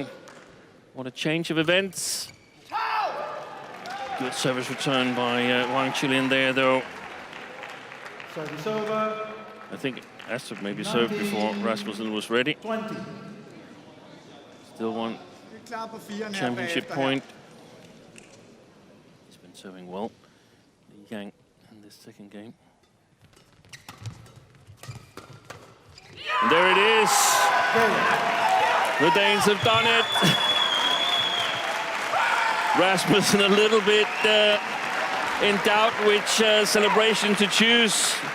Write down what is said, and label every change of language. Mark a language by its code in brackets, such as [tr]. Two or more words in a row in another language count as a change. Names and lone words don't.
[en] What a change of events. Good service return by Wang Chi-Lin there, though. Service over. I think Astrup maybe served before Rasmussen was ready. 20. Still one [da] Vi er klar på 4'eren her [en] championship [da] bagefter [en] point. He's been serving well. Li Yang in this second game. And there it is. The Danes have done it. Rasmussen a little bit in doubt which celebration to choose.